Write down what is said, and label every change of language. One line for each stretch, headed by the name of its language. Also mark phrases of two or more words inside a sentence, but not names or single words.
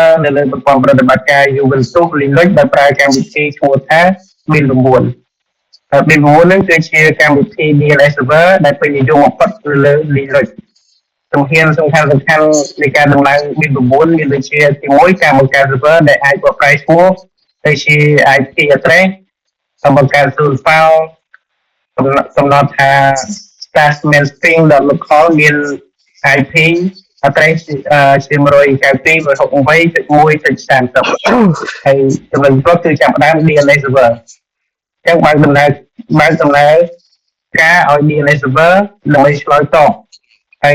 Khmer: នៅលើប្រព័ន្ធប្រតិបត្តិការ Ubuntu Linux ដោយប្រើកម្មវិធីឈ្មោះថា Bin 9 Bin 9 នឹងគឺជាកម្មវិធី
English: DNS server
Khmer: ដែលពេញនិយមបំផុតនៅលើ Linux សំខាន់នៃការដំឡើង Bin 9មានដូចជាទី1ការបង្កើត server ដែលអាចបកប្រែឈ្មោះទៅជា
English: IP address
Khmer: បង្កើត
English: source file
Khmer: កំណត់ថា staff mainstream.local មាន
English: IP address
Khmer: ជា 192.168.1.30 ហើយចំណុចប្រកគឺចាប់ផ្ដើម
English: DNS server
Khmer: អញ្ចឹងបើកដំណើរការឲ្យ
English: DNS server
Khmer: ដើម្បីឆ្លើយតបហើយ